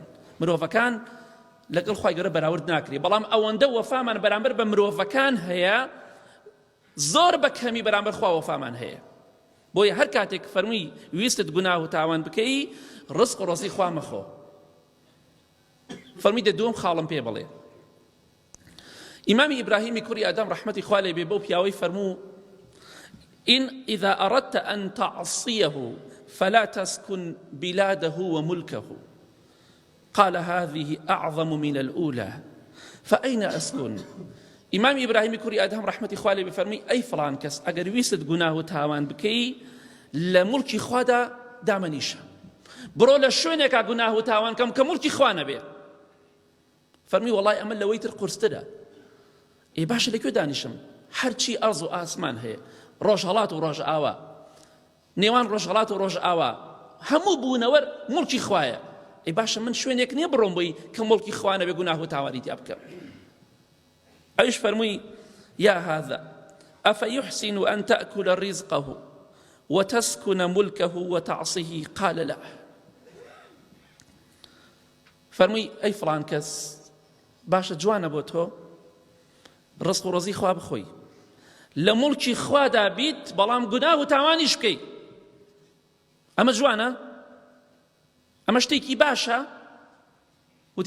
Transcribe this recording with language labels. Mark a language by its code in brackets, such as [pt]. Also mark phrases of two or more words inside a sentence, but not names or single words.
[ckb] مرۆڤەکان لەگەڵ خوای گەورە بەراورد ناکرێ، بەڵام ئەوەندە وەفامان بەرامبەر بە مرۆڤەکان هەیە، زۆر بە کەمی بەرامبەر خوا وەفامان هەیە. بۆیە هەر کاتێک فەرمووی ویستت گوناه و تاوان بکەی، ڕزق و ڕۆزی خوا مەخۆ. فەرمووی دە دووەم خاڵم پێ بڵێ. ئیمامی ئیبراهیمی کوڕی ئەدەم ڕەحمەتی خوا لێ بێ بەو پیاوەی فەرموو: [ar] إن إذا أردت أن تعصيه فلا تسكن بلاده وملكه. قال: هذه أعظم من الأولى، فأين أسكن [ckb] ئیمام ئیبراهیمی کوڕی ئەدهم ڕەحمەتی خوا لێ بێ فەرمووی ئەی فڵان کەس ئەگەر ویست گوناه و تاوان بکەی لە موڵکی خوادا دامەنیشە بڕۆ لە شوێنێکا گوناه و تاوان کەم کە موڵکی خوا نەبێ فەرمووی وەڵای ئەمە لەوەی تر قورسترە ئێ باشە لەکوێ دانیشم هەرچی ئەرز و ئاسمان هەیە ڕۆژهەڵات و ڕۆژ ئاوا نێوان ڕۆژهەڵات و ڕۆژ ئاوا هەموو بوونەوەر موڵکی خوایە ئەی باشە من شوێنێک نییە بڕۆم بۆی کە موڵکی خوا نەبێ گوناه و تاوانی تیا بکەم ئەویش فەرمووی [ar] یا هذا أفيحسن أن تأكل رزقه وتسكن ملكه وتعصيه قال لا [ckb] فەرمووی ئەی فڵان کەس باشە جوانە بۆ تۆ ڕزق و ڕزی خوا بخۆی لە موڵکی خوادا بیت بەڵام گوناه و تاوانیش بکەی ئەمە جوانە ئەمە شتێکی باشە وتی